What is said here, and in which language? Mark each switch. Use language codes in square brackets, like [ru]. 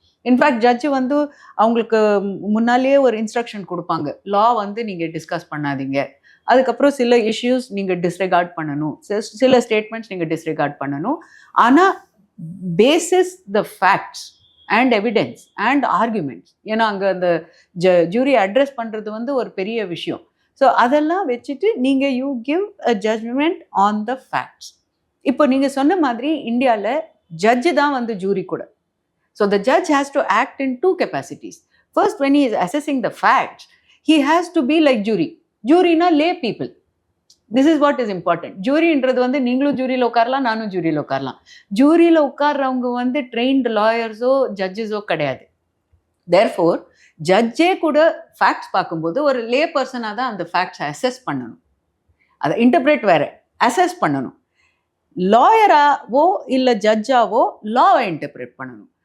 [ta] In fact judge வந்து அவங்களுக்கு முன்னாலேயே ஒரு இன்ஸ்ட்ரக்ஷன் கொடுப்பாங்க, லா வந்து நீங்கள் டிஸ்கஸ் பண்ணாதீங்க, அதுக்கப்புறம் சில இஷ்யூஸ் நீங்கள் டிஸ்ரெகார்ட் பண்ணணும், சில ஸ்டேட்மெண்ட்ஸ் நீங்கள் டிஸ்ரெகார்ட் பண்ணணும், ஆனால் [en] Basis the facts and evidence and arguments. [ta] ஏன்னா அங்கே அந்த ஜூரி அட்ரஸ் பண்ணுறது வந்து ஒரு பெரிய விஷயம். [en] so [ta] அதெல்லாம் வச்சுட்டு நீங்கள் [en] You give a judgement on the facts. [ta] இப்போ நீங்கள் சொன்ன மாதிரி இந்தியாவில் ஜட்ஜு தான் வந்து ஜூரி கூட. [en] So the judge has to act in 2 capacities. First, when he is assessing the facts, he has to be like jury. Jury-na lay people. This is what is important. [ta] ஜூரின்றது வந்து நீங்களும் ஜூரியில் உட்காரலாம், நானும் ஜூரியில் உட்காரலாம். ஜூரியில் உட்கார்றவங்க வந்து trained லாயர்ஸோ ஜட்ஜஸோ கிடையாது. Therefore ஜட்ஜே கூட facts பார்க்கும்போது ஒரு லே பர்சனாக தான் அந்த ஃபேக்ட்ஸை அசஸ் பண்ணணும். அதை இன்டர்பிரேட் வேற, அசஸ் பண்ணணும். லாயராவோ இல்லை ஜட்ஜாவோ லாவை இன்டர்பிரேட் பண்ணணும்.